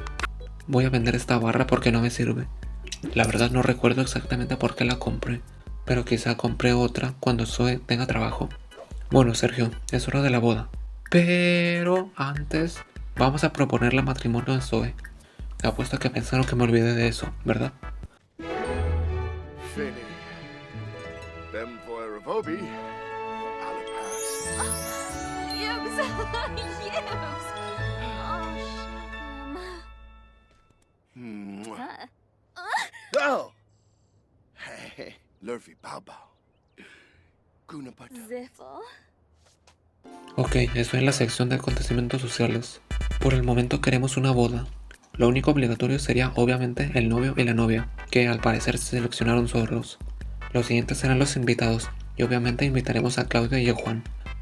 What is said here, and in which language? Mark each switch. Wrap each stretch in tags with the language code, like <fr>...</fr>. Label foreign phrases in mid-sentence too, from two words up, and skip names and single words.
<es>Voy a vender esta barra porque no me sirve. La verdad no recuerdo exactamente por qué la compré, pero quizá compré otra cuando Zoe tenga trabajo. Bueno, Sergio, es hora de la boda. Pero antes, vamos a proponerle matrimonio a Zoe. Apuesto a que pensaron que me olvidé de eso, ¿verdad? Finny. Them for Vobi. Yibs! Yibs! Oh! Hey, Lurvy Bao Bao. Kuna Pata. Ziffle. Ok, estoy en la sección de acontecimientos sociales. Por el momento queremos una boda. Lo único obligatorio sería obviamente el novio y la novia, que al parecer se seleccionaron solos. Los siguientes serán los invitados, y obviamente invitaremos a Claudia y a Juan.</es>